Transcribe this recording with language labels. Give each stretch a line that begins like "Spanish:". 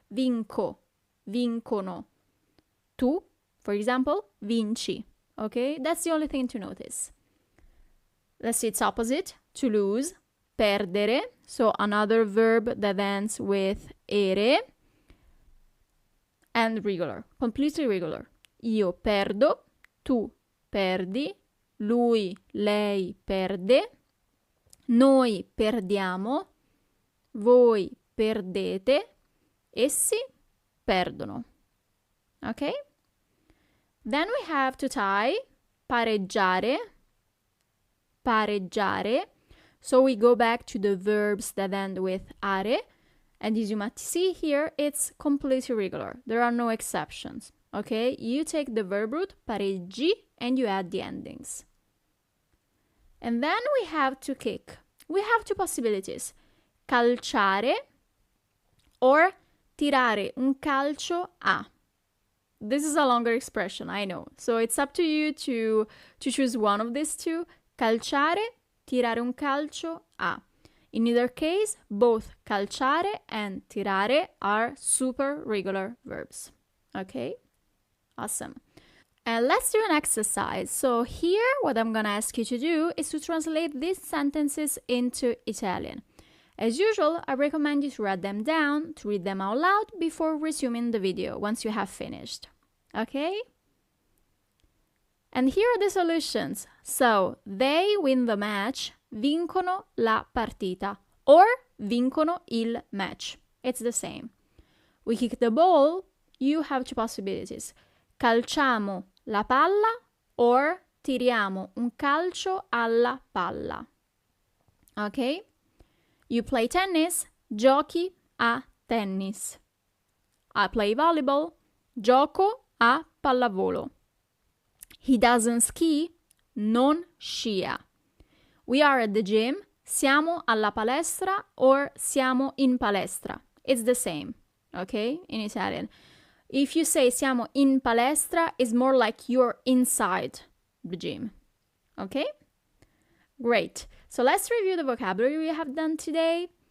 Italian: Vinco, vincono. Tu,
English: for example,
Italian: vinci.
English: Okay, that's the only thing to notice. Let's see its opposite. To lose,
Italian: perdere.
English: So another verb that ends with ere. And regular, completely regular.
Italian: Io perdo, tu perdi, lui, lei perde, noi perdiamo, voi perdete, essi perdono.
English: Okay? Then we have to tie,
Italian: pareggiare, pareggiare.
English: So we go back to the verbs that end with are, and as you might see here, it's completely regular. There are no exceptions. Okay? You take the verb root, pareggi, and you add the endings. And then we have to kick. We have two possibilities.
Italian: Calciare or tirare un calcio a.
English: This is a longer expression, I know. So it's up to you to choose one of these two.
Italian: Calciare, tirare un calcio a.
English: In either case, both calciare and tirare are super regular verbs. Okay? Awesome. And let's do an exercise. So here, what I'm gonna ask you to do is to translate these sentences into Italian. As usual, I recommend you to write them down, to read them out loud before resuming the video once you have finished. Okay? And here are the solutions. So, they win the match,
Italian: vincono la partita,
English: or
Italian: vincono il match.
English: It's the same. We kick the ball, you have two possibilities.
Italian: Calciamo la palla or tiriamo un calcio alla palla. Okay?
English: You play tennis,
Italian: giochi a tennis.
English: I play volleyball,
Italian: gioco a pallavolo.
English: He doesn't ski,
Italian: non scia.
English: We are at the gym,
Italian: siamo alla palestra
English: or
Italian: siamo in palestra.
English: It's the same, okay, in Italian. If you say
Italian: siamo in palestra,
English: it's more like you're inside the gym, okay? Great. So let's review the vocabulary we have done today.